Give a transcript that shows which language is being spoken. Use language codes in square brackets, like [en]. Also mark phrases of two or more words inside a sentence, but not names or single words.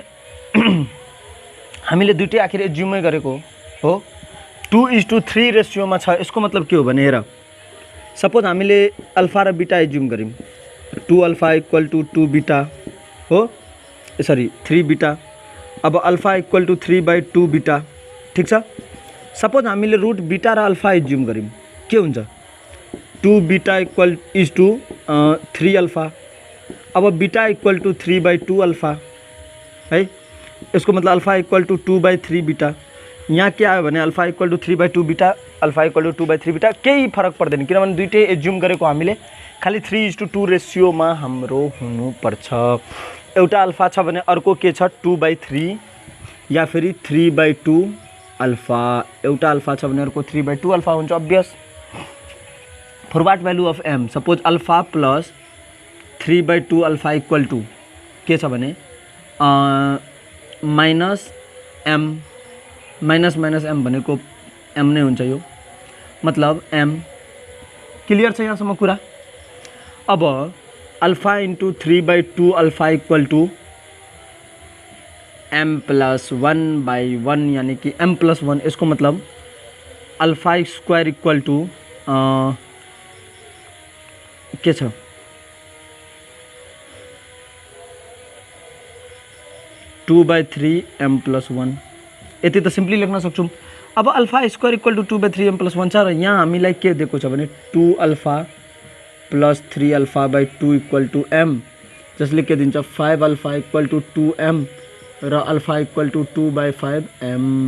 [ne] हामीले दुईटै आखिर एज्युमै गरेको हो 2:3 रेशियोमा छ यसको मतलब के हो भने हेर सपोज हामीले अल्फा र [en] beta assume [ne] गर्यौं [en] 2 alpha equal to 2 beta [ne] हो [en] sorry 3 beta [ne] अब [en] alpha equal to 3/2 beta [ne] ठीक छ [en] suppose हामीले root beta र alpha assume [ne] गर्यौं के हुन्छ [en] 2 beta equal is to 3 alpha अब beta equal to 3/2 alpha [ne] है यसको मतलब [en] alpha equal to 2/3 beta [ne] यहाँ के आयो भने [en] alpha equal to 3/2 beta alpha equal to 2/3 beta [ne] केही फरक पर्दैन किनभने दुईटै एज्युम गरेको हामीले खाली 3:2 रेशियोमा हाम्रो हुनु पर्छ एउटा अल्फा छ भने अर्को के छ 2/3 या फेरि 3/2 अल्फा एउटा अल्फा छ भने अर्को 3/2 अल्फा हुन्छ [en] obvious for what value of m suppose alpha plus 3/2 alpha equal to [ne] के छ भने [en] minus m minus minus m [ne] भनेको m नै हुन्छ यो मतलब [en] m clear [ne] छ यहाँसम्म कुरा अब [en] alpha into 3/2 alpha equal to m plus 1/1 यानी कि m plus 1 [ne] यसको मतलब [en] alpha square equal to [ne] के छ [en] 2/3 m plus 1 [ne] यति त सिम्पली लेख्न सक्छौं अब [en] alpha square equal to 2/3 m plus 1 [ne] छ र यहाँ हामीलाई के दिएको छ भने [en] 2 alpha plus 3 alpha by 2 equal to m [ne] जसले के दिन्छ [en] 5 alpha equal to 2m र alpha equal to 2/5 m